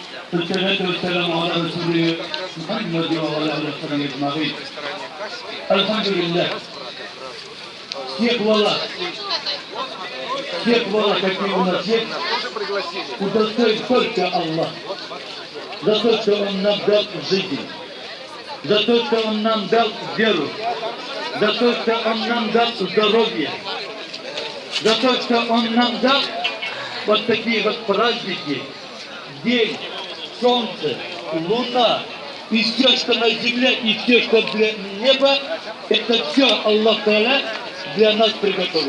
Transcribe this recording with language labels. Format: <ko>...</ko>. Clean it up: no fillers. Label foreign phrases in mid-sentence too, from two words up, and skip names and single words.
<ar>والصلاة والسلام على رسول محمد وعلى آله وصحبه أجمعين. الحمد لله.</ar> <ru>Всех благ, какие у нас есть, удостоит только Аллах. За то, что Он нам дал жизнь, за то, что Он нам дал веру, за то, что Он нам дал здоровье, за то, что Он нам дал вот такие вот праздники, день, солнце, луна, и все, что на земле, и все, что для неба, это все Аллах Та'аля для нас приготовил.</ru>